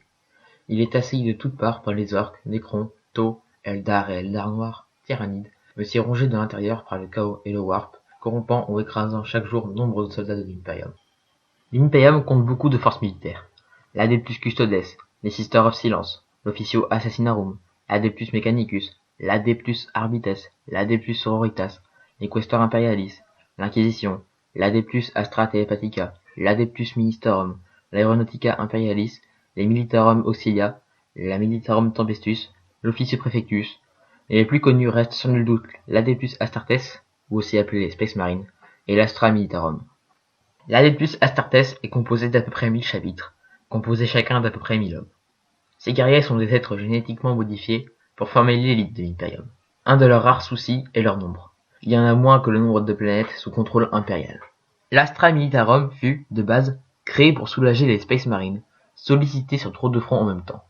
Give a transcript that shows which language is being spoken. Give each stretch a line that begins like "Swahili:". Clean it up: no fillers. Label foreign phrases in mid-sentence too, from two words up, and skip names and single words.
French: Il est assailli de toutes parts par les orques, Necrons, Tau, Eldar et Eldar noirs, tyrannides, mais aussi rongé de l'intérieur par le chaos et le warp, corrompant ou écrasant chaque jour nombre de soldats de l'Imperium. L'Imperium compte beaucoup de forces militaires. L'Adeptus Custodes, les Sisters of Silence, l'Officio Assassinarum, l'Adeptus Mechanicus, l'Adeptus Arbites, l'Adeptus Sororitas, les Quaestor Imperialis, l'Inquisition, l'Adeptus Astra Telepatica, l'Adeptus Ministerum, l'Aeronautica Imperialis, les Militarum Auxilia, la Militarum Tempestus, l'Officio Prefectus, et les plus connus restent sans nul doute l'Adeptus Astartes, ou aussi appelé les Space Marines, et l'Astra Militarum. L'Adeptus Astartes est composé d'à peu près 1000 chapitres, composés chacun d'à peu près 1000 hommes. Ces guerriers sont des êtres génétiquement modifiés pour former l'élite de l'Imperium. Un de leurs rares soucis est leur nombre. Il y en a moins que le nombre de planètes sous contrôle impérial. L'Astra Militarum fut, de base, créée pour soulager les Space Marines, sollicités sur trop de fronts en même temps.